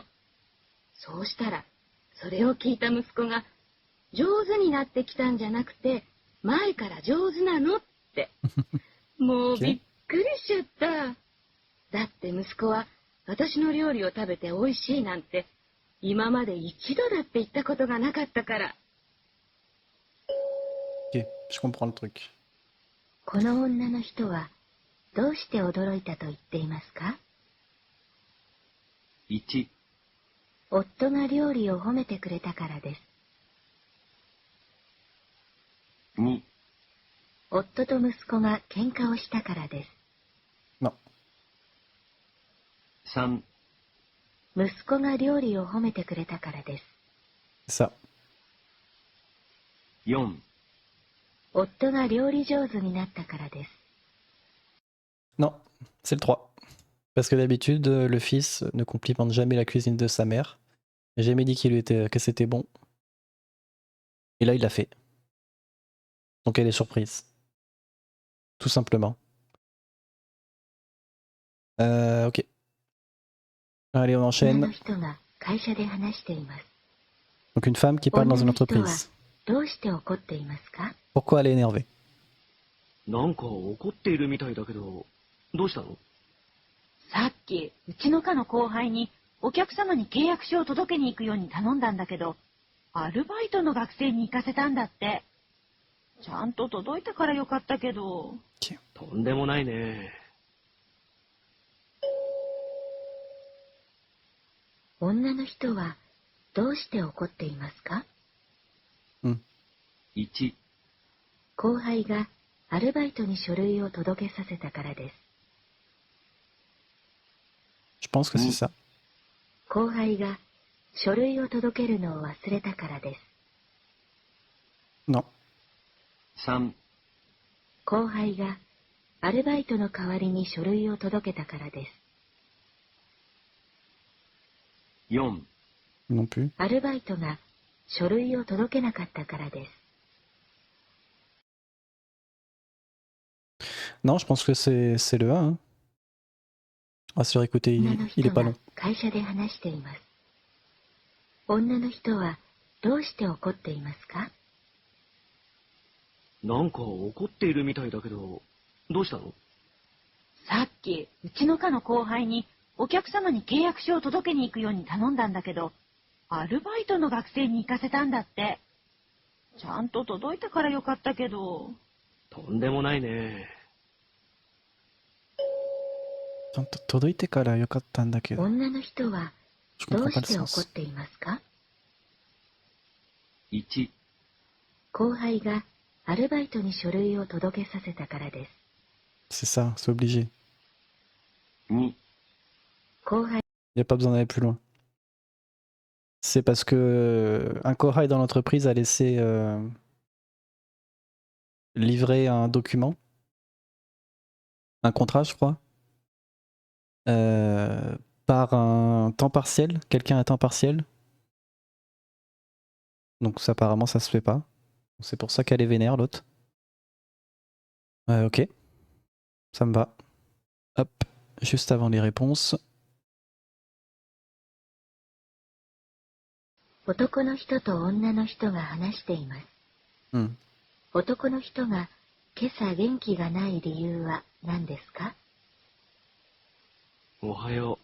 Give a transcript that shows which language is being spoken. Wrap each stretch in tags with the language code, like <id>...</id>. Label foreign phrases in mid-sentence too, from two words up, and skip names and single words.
<ja>そうしたら、それを聞いた息子が、上手になってきたんじゃなくて、前から上手なのって。もうびっくりしちゃった。だって息子は私の料理を食べて美味しいなんて、今まで一度だって言ったことがなかったから。</ja> <fr>Ok, je comprends le truc.</fr> <ja>この女の人はどうして驚いたと言っていますか 1、夫が料理を褒めてくれたからです。 2、夫と息子が喧嘩をしたからです。</ja> <fr>Non.</fr> <ja>3、息子が料理を褒めてくれたからです。</ja> <fr>C'est ça.</fr> <ja>4、夫が料理上手になったからです。</ja> <fr>Non, c'est le 3. Parce que d'habitude, le fils ne complimente jamais la cuisine de sa mère. Il n'a jamais dit que c'était bon. Et là, il l'a fait. Donc elle est surprise. Tout simplement. Ok. Allez, on</fr> <ja>女</ja> <fr>enchaîne.</fr> <ja>の人が会社で話しています。</ja> <fr>Donc une femme qui parle dans</fr> <ja>女</ja> <fr>une</fr> <ja>の人は</ja> <fr>entreprise.</fr> <ja>どうして怒っていますか？</ja> <fr>Pourquoi elle est énervée?</fr> <ja>なんか怒っているみたいだけど、どうしたの？さっき、うちの課の後輩にお客様に契約書を届けに行くように頼んだんだけど、アルバイトの学生に行かせたんだって。ちゃんと届いたからよかったけど。とんでもないね。女の人はどうして怒っていますか？ 1、後輩がアルバイトに書類を届けさせたからです。</ja> <fr>Je pense que c'est ça.</fr> <ja>後輩が書類を届けるのを忘れたからです。</ja> <fr>Non.</fr> <ja>3、後輩がアルバイトの代わりに書類を届けたからです。 4、</ja> <fr>Non plus.</fr> <ja>アルバイトが書類を届けなかったからです。</ja> <fr>Non, je pense que c'est le 1. Hein. Ah, sur écoutez,</fr> <ja>女の</ja> <fr>il</fr> <ja>人</ja> <fr>est pas</fr> <ja>が</ja> <fr>long.</fr> <ja>会社で話しています。女の人はどうして怒っていますか？なんか怒っているみたいだけど、どうしたの？さっき、うちの課の後輩にお客様に契約書を届けに行くように頼んだんだけど、アルバイトの学生に行かせたんだって。ちゃんと届いたからよかったけど。とんでもないね。届いてからよかったんだけど。女の人は</ja> <fr>Je</fr> <ja>ど</ja> <fr>comprends</fr> <ja>う</ja> <fr>pas le</fr> <ja>して怒っ</ja> <fr>sens.</fr> <ja>ていますか？ 1、後輩がアルバイトに書類を届けさせたからです。</ja> <fr>C'est ça, c'est obligé.</fr> <ja>2、後輩</ja> <fr>Il n'y a pas besoin d'aller plus loin. C'est parce que un Kohai dans l'entreprise a laissé livrer un document, un contrat, je crois, par un temps partiel, quelqu'un à temps partiel. Donc ça, apparemment, ça se fait pas. C'est pour ça qu'elle est vénère, l'autre. Ok, ça me va. Hop, juste avant les réponses.</fr> <ja>男の人と女の人が話しています。男の人が今朝元気がない理由は何ですか？おはよ</ja>